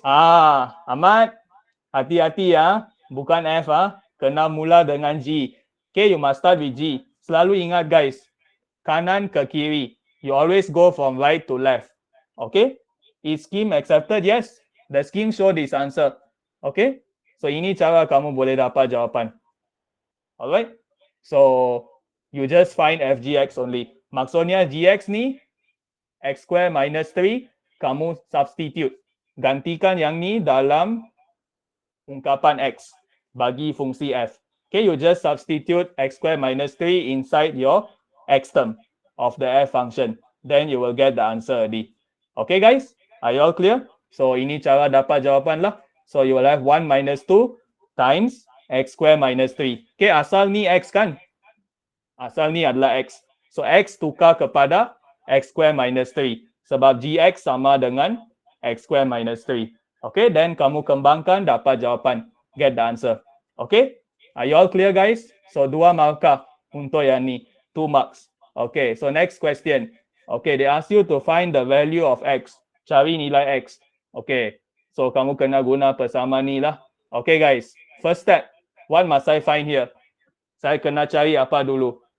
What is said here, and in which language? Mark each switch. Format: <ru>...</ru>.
<ms>Ahmad, hati-hati ya. Bukan F, kena mula dengan G.</ms> <en>Okay, you must start with G.</en> <ms>Selalu ingat guys, kanan ke kiri.</ms> <en>You always go from right to left. Okay? Is scheme accepted? Yes. The scheme show this answer. Okay?</en> <ms>So ini cara kamu boleh dapat jawapan.</ms> <en>Alright? So you just find FGX only.</en> <ms>Maksudnya GX ni X square minus 3, kamu substitute. Gantikan yang ni dalam ungkapan X bagi fungsi F.</ms> <en>Okay, you just substitute X square minus 3 inside your X term of the F function. Then you will get the answer D. Okay guys, are you all clear?</en> <ms>So ini cara dapat jawapan lah.</ms> <en>So you will have 1 minus 2 times X square minus 3.</en> <ms>Okay, asal ni X kan? Asal ni adalah X. So X tukar kepada X square minus 3. Sebab GX sama dengan X square minus 3. Okay, then kamu kembangkan dapat jawapan.</ms> <en>Get the answer. Okay, are you all clear guys? So 2</en> <ms>markah untuk yang ni.</ms> <en>2 marks. Okay, so next question. Okay, they ask you to find the value of X.</en> <ms>Cari nilai X. Okay, so kamu kena guna persamaan ni lah.</ms> <en>Okay guys, first step. What must I find here?</en> <ms>Saya kena cari apa dulu?</ms>